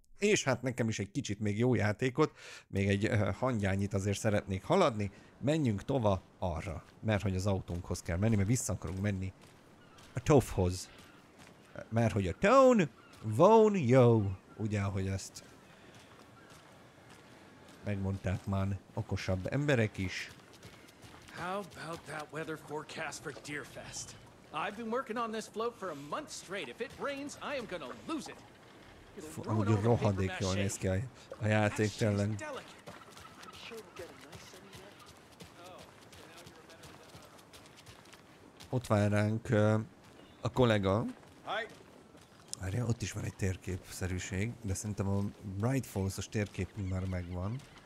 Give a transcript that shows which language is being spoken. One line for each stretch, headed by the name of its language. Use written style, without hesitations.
Hungarian: És hát nekem is egy kicsit még jó játékot, még egy hangyányit azért szeretnék haladni, menjünk tova arra, mert hogy az autónkhoz kell menni, mert vissza akarunk menni a Tovhoz. Mert hogy a Tone, Vone, Yo, ugye, ahogy ezt megmondták már okosabb emberek is.
English: How about that weather forecast for Deerfest? I've been working on this float for a month straight. If it rains, I am gonna lose it.
Hungarian: Amúgy rohadék jól néz ki a játék tényleg. Ott vár ránk a kollega. Várja, ott is van egy térképszerűség, de szerintem a Bright Falls-os térképünk már megvan.